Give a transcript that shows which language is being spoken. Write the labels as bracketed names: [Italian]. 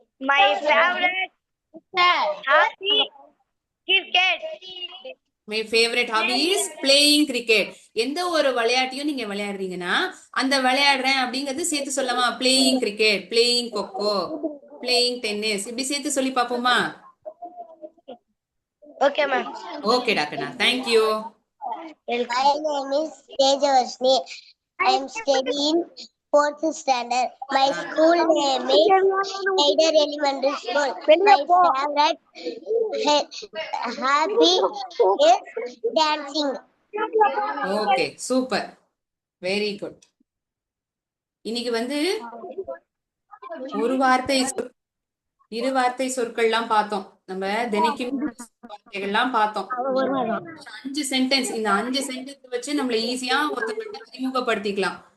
[English] My favorite hobby cricket. My favourite hobby is playing cricket. [Tamil] எந்த ஒரு விளையாட்டையும் நீங்க விளையாடுறீங்கன்னா அந்த விளையாடுறேன் அப்படிங்கிறது சேர்த்து சொல்லலாமா? [English] playing cricket, playing kho-kho, playing tennis, [Tamil] இப்படி சேர்த்து சொல்லி பார்ப்போமா? [English] Okay, ma'am. Okay doctor. Thank you. My name is Tejaswini. I am studying 4th standard. My school name is Aider Elementary School. My favorite hobby is dancing. Okay super. Very good. [Tamil] இன்னைக்கு வந்து ஒரு வார்த்தை இரு வார்த்தை சொற்கள்லாம் பார்த்தோம். நம்ம தினைக்கும் வார்த்தைகள்லாம் பார்த்தோம். 5 சென்டென்ஸ். இந்த 5 சென்டென்ஸ் வச்சு நம்மள ஈஸியா ஒருத்தவங்க அறிமுகப்படுத்திக்கலாம்.